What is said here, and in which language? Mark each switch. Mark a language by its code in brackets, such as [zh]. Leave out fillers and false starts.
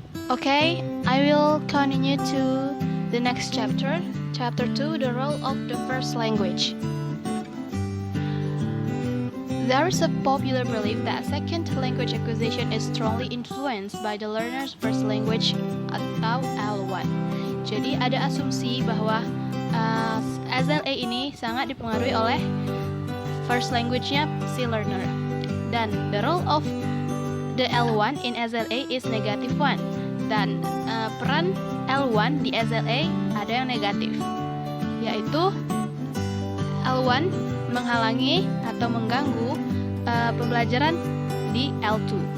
[en] Okay, I will continue to the next chapter, chapter 2, the role of the first language. There is a popular belief that second language acquisition is strongly influenced by the learner's first language atau L1. [id] Jadi ada asumsi bahwa SLA ini sangat dipengaruhi oleh first language-nya si learner. [en] Dan the role of the L1 in SLA is negative one. [id] Dan peran L1 di SLA ada yang negatif, yaitu L1 menghalangi atau mengganggu pembelajaran di L2.